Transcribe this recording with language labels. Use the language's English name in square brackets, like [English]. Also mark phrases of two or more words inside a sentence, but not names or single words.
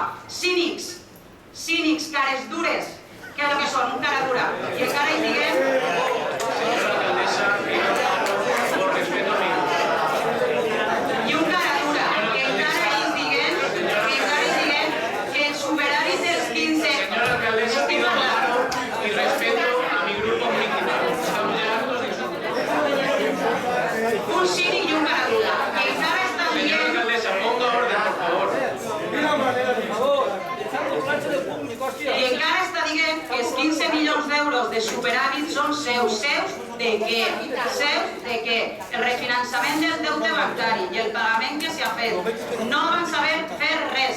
[Catalan] Cínics, cínics, cares dures, que és el que són, un cara dura. I encara hi diguem... I un cara dura, que encara hi diguem que el superàvit dels 15... [Spanish] Señora alcaldesa, pido claro y respeto a mi grupo municipal. Estamos llegando a [Catalan] un cínic i un cara dura, que encara està dient... [Spanish] Señora alcaldesa, ponga orden, por favor. [Catalan] I encara està dient que els 15 milions d'euros de superàvit són seus. Seus de què? Seus de què? El refinançament del deute bancari i el pagament que s'ha fet. No van saber fer res.